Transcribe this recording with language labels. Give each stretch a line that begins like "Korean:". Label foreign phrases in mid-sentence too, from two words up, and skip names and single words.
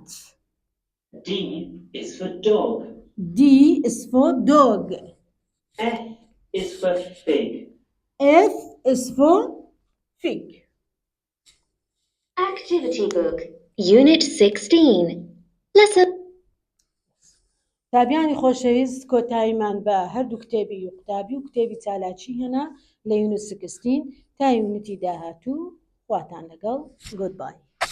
English: D is for dog. D is for dog. F is for fig. F is for fig. Activity book, Unit 16. Lesson.
Central Kurdish: تابعانی خۆشەویست کۆتاییمان بە هەردوو کتێبی و قوتابی و کتێبی چالاکی هێنا لە یونت 16 تا یونیتی داهاتوو خواتان لەگەڵ گۆدبای.